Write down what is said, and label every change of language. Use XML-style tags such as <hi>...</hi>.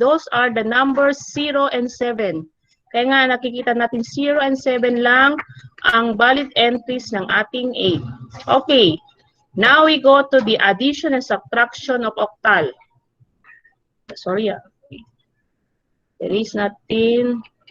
<en>Those are the numbers 0 and 7.</en> <tl>Kaya nga, nakikita natin 0 and 7 lang ang valid entries ng ating 8.</tl> <en>Okay. Now, we go to the addition and subtraction of octal. Sorry ah. There is nothing.</en>